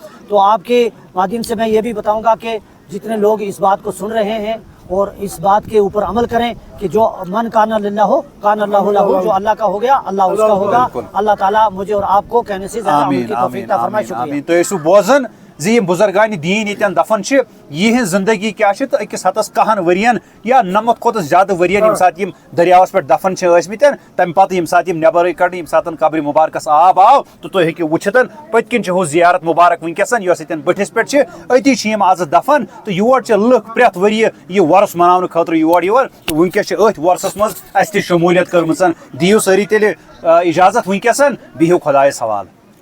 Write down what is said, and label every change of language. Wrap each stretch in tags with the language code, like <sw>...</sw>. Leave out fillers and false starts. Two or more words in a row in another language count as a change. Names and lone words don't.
<ur>تو آپ کے مادھیم سے میں یہ بھی بتاؤں گا کہ جتنے لوگ اس بات کو سن رہے ہیں اور اس بات کے اوپر عمل کریں کہ جو</ur> <ar>من كان لله كان الله له,</ar> <ur>جو اللہ کا ہو گیا اللہ اس کا ہوگا. اللہ تعالیٰ مجھے اور آپ کو کہنے سے زیادہ عمل کی توفیق عطا فرمائے. शुक्रिया।</ur> <ks>तो यसु बोजन زی بزرگان دین یتن دفن چھ یہ زندگی کیا چھ تو اکس ہتس 100 ورین یا 90 کھت زیادہ ورین یم سات یم دریاوس پہ دفن چھ ٲسمٕتۍ تمہ پتہ یم سات یم نبر کڑ یم سات قبر مبارکس آب آو تو تُہۍ ہیٚکِو وٕچھِتھ پٔتۍ کِنۍ چھ ہُہ زیارت مبارک ونکیسن یۄس یتن بٔٹھِس پٮ۪ٹھ چھ أتی چھ یم آز دفن تو یور چھ لُکھ پرٛٮ۪تھ ؤریہِ یہ وۄرُس مناونہٕ خٲطرٕ یور تو ونکیس چھ أتھۍ وۄرسس منٛز اَسہِ تہِ شموٗلیت کٔرمٕژ دِیِو سٲری تیٚلہِ اجازت ونکیسن بِہِو خۄدایس حوالہٕ</ks>